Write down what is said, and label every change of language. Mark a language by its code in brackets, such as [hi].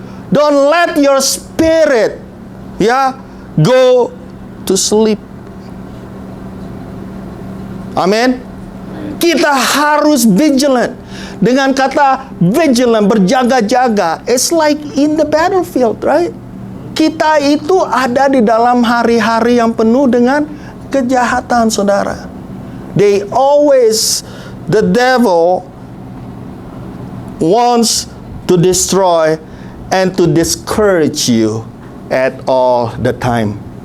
[en] Don't let your spirit, ya, go to sleep. [id] Amin. Kita harus vigilant. Dengan kata vigilant, berjaga-jaga, [en] it's like in the battlefield, right? [id] Kita itu ada di dalam hari-hari yang penuh dengan kejahatan, saudara. [en] The devil wants to destroy and to discourage you at all the time.